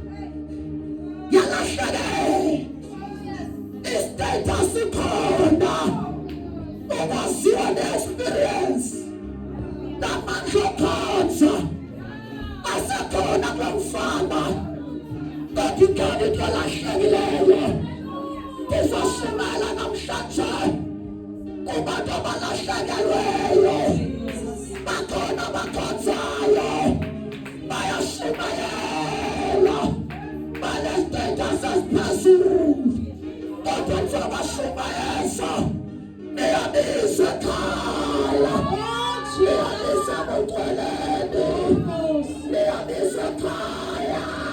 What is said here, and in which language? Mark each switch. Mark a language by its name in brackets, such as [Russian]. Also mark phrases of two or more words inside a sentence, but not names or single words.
[Xhosa] yalahlekela istatus ikhona ungaziwa ne-experience namandla okhonza asekhona kulo mfana kodwa ikhona into elahlekileyo ndizoshumayela namhlanje kubantu abalahlekelweyo bakhona abakhonzayo bayashumayela banestatus eziphezulu kodwa ndizobashumayeza niyabiza ekhaya niyabiza ebucweleni niyabiza ekhaya